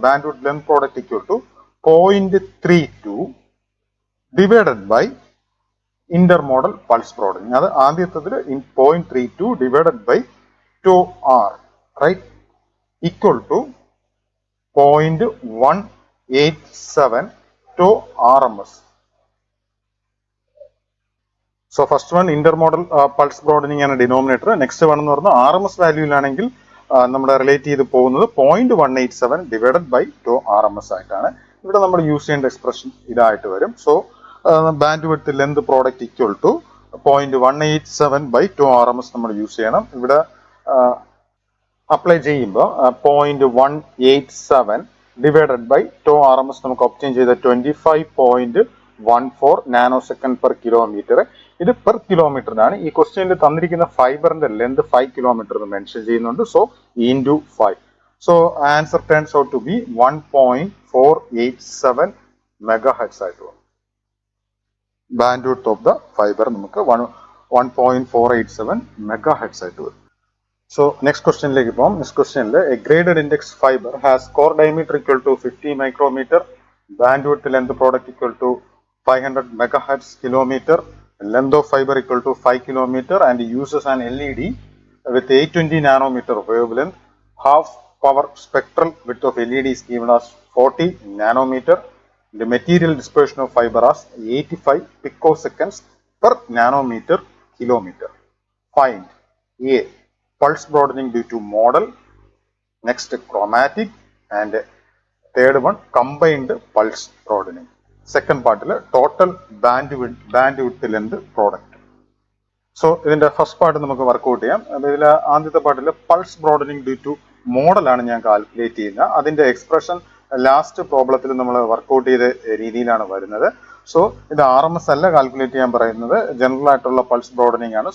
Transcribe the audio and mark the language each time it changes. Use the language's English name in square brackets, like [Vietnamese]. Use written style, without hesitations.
[Malayalam] Band width length product equal to 0.32 divided by intermodal pulse broadening. അത് ആദ്യത്തതിൽ 0.32 divided by 2R, right, equal to 0.187 to RMS. [English] So first one intermodal pulse broadening [Malayalam] ആണ് denominator. Next one എന്ന് പറഞ്ഞാൽ RMS വാല്യൂലാണെങ്കിൽ നമ്മുടെ relate ചെയ്ത് പോകുന്നത് 0.187 divided by 2 RMS ആയിട്ടാണ്. ഇവിടെ നമ്മൾ യൂസ് ചെയ്യേണ്ട എക്സ്പ്രഷൻ ഇതായിട്ട് വരും. So band width length product equal to 0.187 by 2 RMS നമ്മൾ യൂസ് ചെയ്യണം. ഇവിടെ അപ്ലൈ ചെയ്യുമ്പോൾ 0.187 ഡിവൈഡഡ് ബൈ 2 RMS നമുക്ക് ഒബ്റ്റെയിൻ ചെയ്ത 25.14 നാനോ സെക്കൻഡ് പെർ കിലോമീറ്റർ. ഇത് പെർ കിലോമീറ്ററിനാണ്. ഈ ക്വസ്റ്റ്യനിൽ തന്നിരിക്കുന്ന ഫൈബറിന്റെ ലെന്ത് 5 കിലോമീറ്റർ എന്ന് മെൻഷൻ ചെയ്യുന്നുണ്ട്. So into 5. So answer turns out to B 1.487 megahertz ആയിട്ട് വരും. Band width of the fibre നമുക്ക് 1.487 മെഗാഹെർട്സ് ആയിട്ട് വരും. [English] So next question like this question a graded index fiber has core diameter equal to 50 micrometer, bandwidth length product equal to 500 megahertz kilometer, length of fiber equal to 5 kilometer, and uses an LED with 820 nanometer wavelength. Half power spectral width of LED is given as 40 nanometer. The material dispersion of fiber as 85 picoseconds per nanometer kilometer. Find A pulse broadening due to model, next chromatic, and third one combined pulse broadening. Second part total bandwidth length product. [Malayalam] So ഇതിന്റെ first part നമുക്ക് workout ചെയ്യാം. ഇതിൽ ആദ്യത്തെ പാർട്ടിൽ pulse broadening due two model ആണ് ഞാൻ calculate ചെയ്യുന്നത്. അതിന്റെ എക്സ്പ്രഷൻ ലാസ്റ്റ് പ്രോബ്ലത്തിൽ നമ്മൾ വർക്ക്ഔട്ട് ചെയ്ത രീതിയിലാണ് വരുന്നത്. സോ ഇത് RMS അല്ല കാൽക്കുലേറ്റ് ചെയ്യാൻ പറയുന്നത്, ജനറൽ ആയിട്ടുള്ള പൾസ് ബ്രോഡനിങ് ആണ്.